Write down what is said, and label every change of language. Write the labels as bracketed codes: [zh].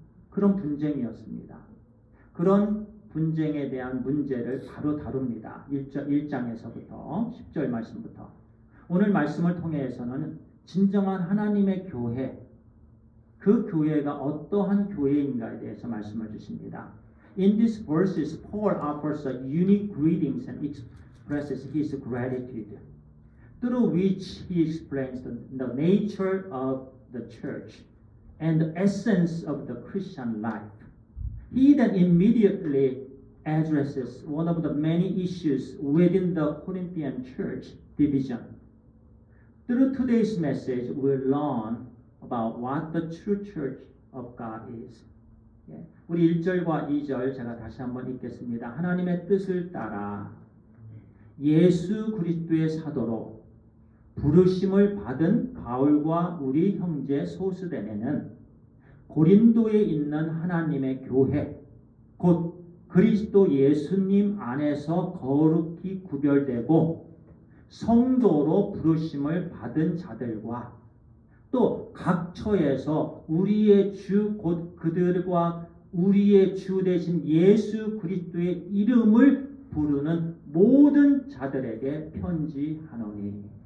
[ko] 그런 분쟁이었습니다. 그런 분쟁에 대한 문제를 바로 다룹니다. 1장에서부터 10절 말씀부터. 오늘 말씀을 통해서는 진정한 하나님의 교회, 그 교회가 어떠한 교회인가에 대해서 말씀을 주십니다. [en] In these verses, Paul offers a unique greetings and expresses his gratitude, through which he explains the nature of the church and the essence of the Christian life. He then immediately addresses one of the many issues within the Corinthian church division. Through today's message, we'll learn about what the true church of God is. [ko] 우리 1절과 2절 제가 다시 한번 읽겠습니다. 하나님의 뜻을 따라 예수 그리스도의 사도로 부르심을 받은 바울과 우리 형제 소스데네는 고린도에 있는 하나님의 교회, 곧 그리스도 예수님 안에서 거룩히 구별되고 성도로 부르심을 받은 자들과 또 각 처에서 우리의 주 곧 그들과 우리의 주 되신 예수 그리스도의 이름을 부르는 모든 자들에게 편지하노니.